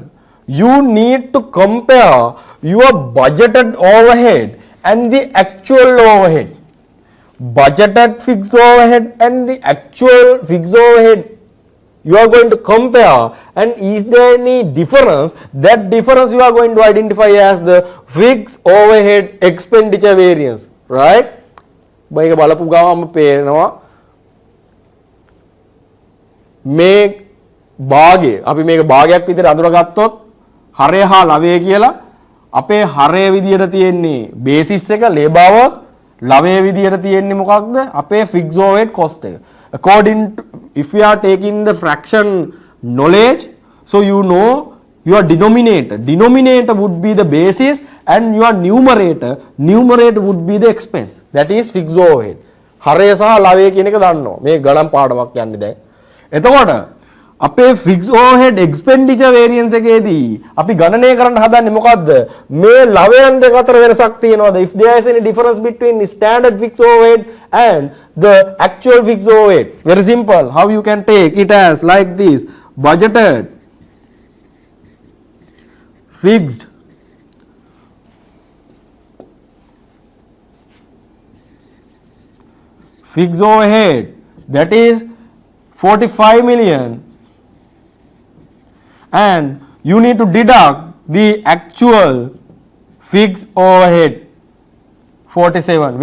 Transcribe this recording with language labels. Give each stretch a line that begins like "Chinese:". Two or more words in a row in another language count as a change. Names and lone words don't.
English: You need to compare your budgeted overhead and the actual overhead. Budgeted fixed overhead and the actual fixed overhead you are going to compare, and is there any difference? That difference you are going to identify as the fixed overhead expenditure variance, right?
Sinhala: මේක බලපු ගාම පේනවා මේ භාගය අපි මේක භාගයක් විදිහට අඳුරගත්තොත් හරය හා ලවය කියලා අපේ හරය විදිහට තියෙන්නේ බේසිස් එක
English: labor hours,
Sinhala: ලවය විදිහට තියෙන්නේ මොකක්ද අපේ
English: fixed overhead cost
Sinhala: එක.
English: According to, if we are taking the fraction knowledge, so you know your denominator would be the basis and your numerator would be the expense, that is fixed overhead.
Sinhala: හරය සහ ලවය කියන එක දන්නවා මේ ගණන් පාඩමක් යන්නේ දැන්. එතකොට අපේ
English: fixed overhead expenditure variance
Sinhala: එකේදී අපි ගණනය කරන්න හදන්නේ මොකද්ද? මේ ලවයන් දෙක අතර වෙනසක් තියෙනවද?
English: If there is any difference between standard fixed overhead and the actual fixed overhead. Very simple. How you can take it as like this: budgeted fixed overhead, that is 45 million, and you need to deduct the actual fixed overhead 47.